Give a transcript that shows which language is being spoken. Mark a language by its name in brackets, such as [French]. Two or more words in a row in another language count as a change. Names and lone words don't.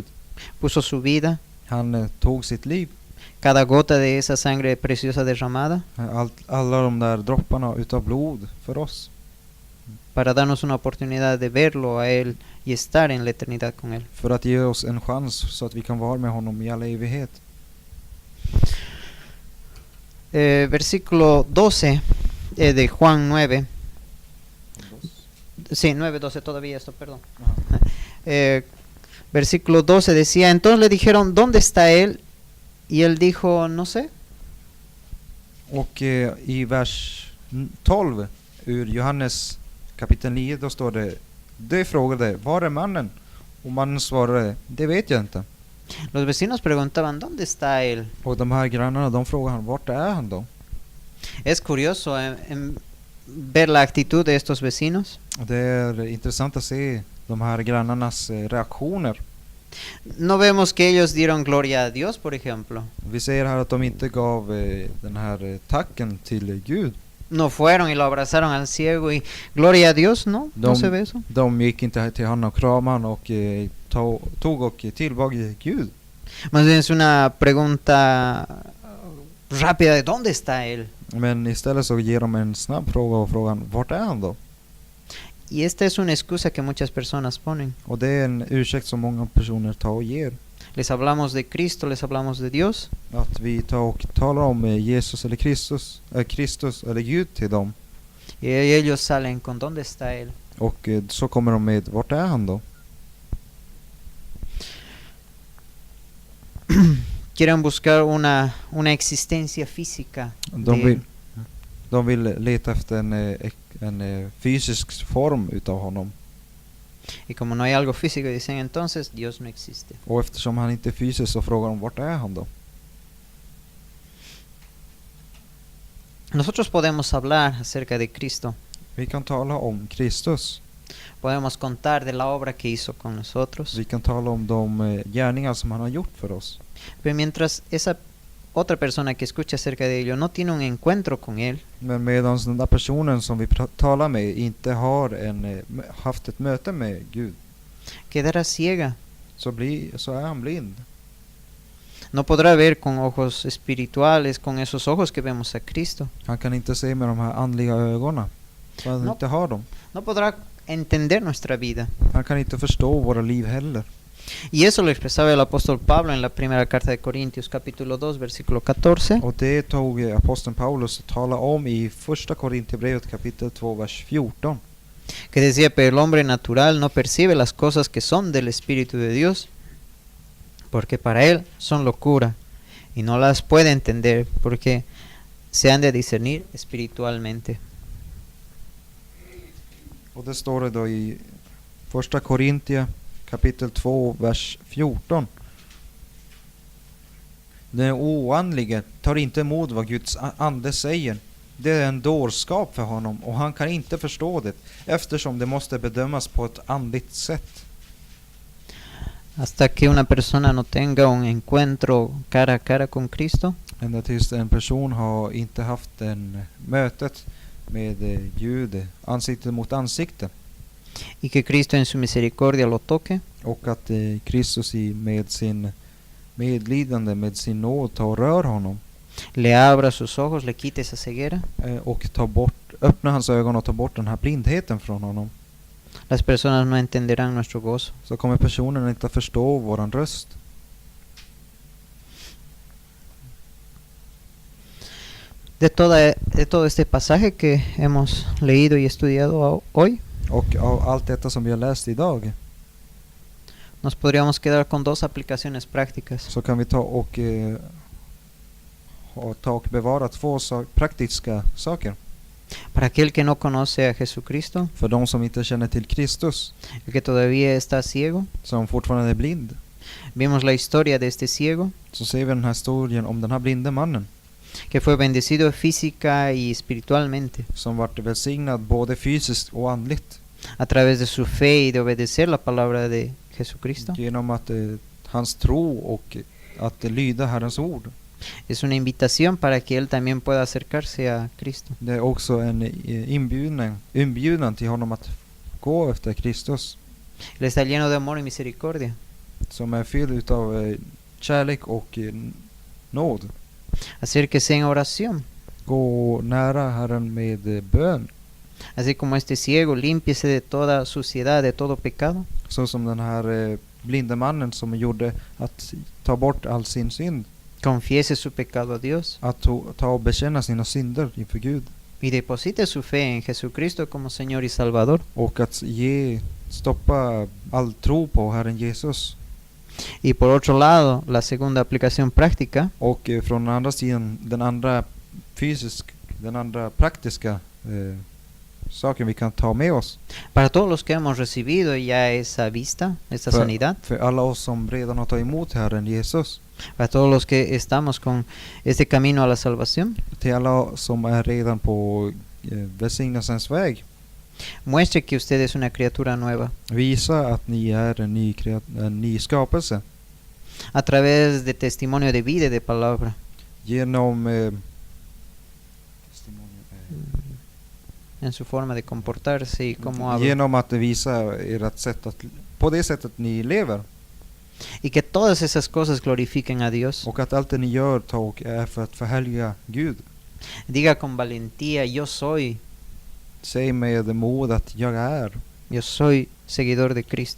[Spanish] Puso su vida, [Swedish] Han tog sitt liv. [Spanish] cada gota de esa sangre preciosa derramada, [Swedish] Alla de där dropparna utav blod för oss. [Spanish] para darnos una oportunidad de verlo a Él y estar en la eternidad con Él. [Swedish] För att ge oss en chans så att vi kan vara med honom i all evighet. [Spanish] Versículo 12 de Juan 9. Sí, 9:12 todavía esto, perdón. Versículo 12 decía, entonces le dijeron, ¿dónde está Él? Y Él dijo, no sé. [Swedish] Och i vers 12 ur Johannes kapitel 9 då står det, de frågade, var är mannen? Och mannen svarade, det vet jag inte. [Spanish] Los vecinos preguntaban, ¿dónde está Él? [Swedish] Och de här grannarna, de frågar han, vart är han då? [Spanish] Es curioso ver la actitud de estos vecinos. [Swedish] Det är intressant att se de här grannarnas reaktioner. [Spanish] No vemos que ellos dieron gloria a Dios, por ejemplo. [Swedish] Vi ser här att de inte gav den här tacken till Gud. [Spanish] No fueron y lo abrazaron al ciego y gloria a Dios, no, no se ve eso. [Swedish] De gick inte till honom och kramade honom och tog och tillbad Gud. [Spanish] Más bien es una pregunta rápida de ¿dónde está Él? [Swedish] Men istället så ger de en snabb fråga och frågan, vart är han då? [Spanish] Y esta es una excusa que muchas personas ponen. [Swedish] Och det är en ursäkt som många personer tar och ger. [Spanish] Les hablamos de Cristo, les hablamos de Dios. [Swedish] Att vi tar och talar om Jesus eller Kristus eller Gud till dem. [Spanish] Y ellos salen con ¿dónde está Él? [Swedish] Och så kommer de med, vart är han då? [Spanish] Quieren buscar una existencia física. [Swedish] De vill leta efter en fysisk form utav honom. [Spanish] Y como no hay algo físico, dicen entonces Dios no existe. [Swedish] Och eftersom han inte är fysisk så frågar de, vart är han då? [Spanish] Nosotros podemos hablar acerca de Cristo [Swedish] Vi kan tala om Kristus. [Spanish] Podemos contar de la obra que hizo con nosotros. [Swedish] Vi kan tala om de gärningar som han har gjort för oss. [Spanish] Pero mientras esa otra persona que escucha acerca de ello no tiene un encuentro con Él, [Swedish] Men medan den där personen som vi talar med inte har haft ett möte med Gud, [Spanish] quedará ciega. [Swedish] så är han blind. [Spanish] No podrá ver con ojos espirituales, con esos ojos que vemos a Cristo. [Swedish] Han kan inte se med de här andliga ögonen. För han [Spanish] No. [Swedish] inte har dem. [Spanish] No podrá entender nuestra vida. [Swedish] Han kan inte förstå våra liv heller. [Spanish] Y eso lo expresaba el apóstol Pablo en la primera carta de Corintios, capítulo 2, versículo 14. [Swedish] Och det tog aposteln Paulus att tala om i första Korinthierbrevet kapitel 2, vers 14. [Spanish] Que decía, pero el hombre natural no percibe las cosas que son del Espíritu de Dios, porque para él son locura, y no las puede entender, porque se han de discernir espiritualmente. [Swedish] Och det står det då i första Korinthia kapitel 2, vers 14. Den oandlige tar inte emot vad Guds ande säger. Det är en dårskap för honom och han kan inte förstå det eftersom det måste bedömas på ett andligt sätt. [Spanish] Hasta que una persona no tenga un encuentro cara a cara con Cristo, [Swedish] Ända tills en person har inte haft en mötet med Gud ansikte mot ansikte. [Spanish] y que Cristo en su misericordia lo toque, [Swedish] Och att Kristus med sin medlidande, med sin nåd tar och rör honom. [Spanish] le abra sus ojos, le quite esa ceguera. [Swedish] Och öppnar hans ögon och tar bort den här blindheten från honom. [Spanish] Las personas no entenderán nuestro gozo. [Swedish] Så kommer personen inte att förstå våran röst. [Spanish] De todo este pasaje que hemos leído y estudiado hoy, [Swedish] Och av allt detta som vi har läst idag [Spanish] nos podríamos quedar con dos aplicaciones prácticas. [Swedish] så kan vi ta och bevara två praktiska saker. [Spanish] Para aquel que no conoce a Jesucristo, [Swedish] För de som inte känner till Kristus, [Spanish] el que todavía está ciego, [Swedish] som fortfarande är blind, [Spanish] vimos la historia de este ciego [Swedish] så ser vi den här historien om den här blinde mannen [Spanish] que fue bendecido física y espiritualmente [Swedish] som vart välsignad både fysiskt och andligt [Spanish] a través de su fe y de obedecer la palabra de Jesucristo. [Swedish] genom att hans tro och att lyda Herrens ord. [Spanish] Es una invitación para que él también pueda acercarse a Cristo. [Swedish] Det är också en inbjudan till honom att gå efter Kristus, [Spanish] Él está lleno de amor y misericordia. [Swedish] som är fylld utav kärlek och nåd. [Spanish] Acérquese en oración. [Swedish] Gå nära Herren med bön, [Spanish] Así como este ciego, límpiese de toda suciedad, de todo pecado. [Swedish] så som den här blinde mannen som gjorde att ta bort all sin synd, [Spanish] Confiese su pecado a Dios [Swedish] att ta och bekänna sina synder inför Gud [Spanish] y deposite su fe en Jesucristo como Señor y Salvador. [Swedish] och att stoppa all tro på Herren Jesus. [Spanish] Y por otro lado, la segunda aplicación práctica [Swedish] Och från den andra sidan, den andra praktiska saken vi kan ta med oss [Spanish] para todos los que hemos recibido ya esa vista, esa sanidad, [Swedish] för alla oss som redan har tagit emot Herren Jesus, [Spanish] para todos los que estamos con este camino a la salvación. [Swedish] till alla som är redan på välsignelsens väg. [Spanish] Muestre que usted es una criatura nueva [Swedish] Visa att ni är en ny skapelse [Spanish] a través de testimonio de vida y de palabra. [Swedish] genom [Spanish] En su forma de comportarse y cómo habla. [Swedish] genom att visa ert sätt att på det sättet ni lever, [Spanish] Y que todas esas cosas glorifiquen a Dios. [Swedish] och att allt det ni gör är för att förhärliga Gud. [Spanish] Diga con valentía, yo soy [Swedish] Säg med mod att [Spanish] Yo soy seguidor de Cristo.